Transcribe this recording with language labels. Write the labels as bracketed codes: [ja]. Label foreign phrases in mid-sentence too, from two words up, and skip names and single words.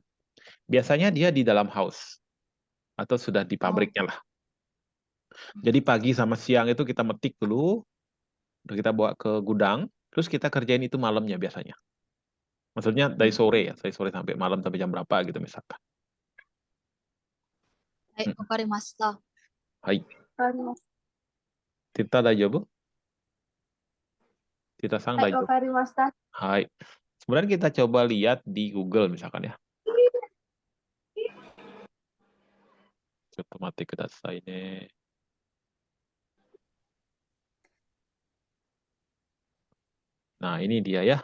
[id] Biasanya dia di dalam house atau sudah di pabriknya lah. Jadi pagi sama siang itu kita metik dulu, kita bawa ke gudang, terus kita kerjain itu malamnya biasanya. Maksudnya dari sore ya, dari sore sampai malam sampai jam berapa gitu misalkan. [ja] Hai, wakarimashita. Hai. ティタ大丈夫？ティタさん大丈夫? Wakarimashita. Hai. [id] Sebenarnya kita coba lihat di Google misalkan ya. [ja] Otomatis くださいね. [id] Nah, ini dia ya.